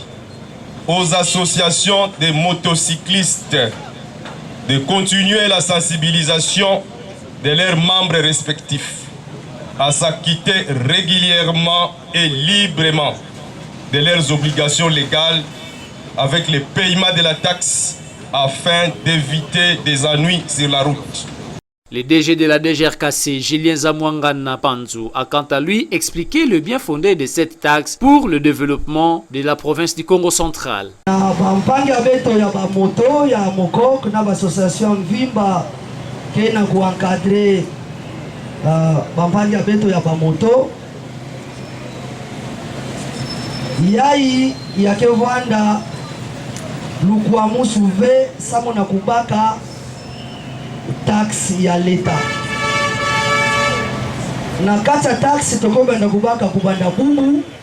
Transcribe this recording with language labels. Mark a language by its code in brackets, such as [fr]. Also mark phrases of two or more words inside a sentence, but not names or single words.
[fr] Aux associations de motocyclistes de continuer la sensibilisation de leurs membres respectifs à s'acquitter régulièrement et librement de leurs obligations légales avec le paiement de la taxe afin d'éviter des ennuis sur la route. Le DG de la DGRKC, Julien Zamwangana Panzu, a quant à lui expliqué le bien fondé de cette taxe pour le développement de la province du Congo central. [kg] Yai yakevanda lukwamu suve samo na kubaka taxi ya leta na kata taxi tokoba na kubaka kubanda bumu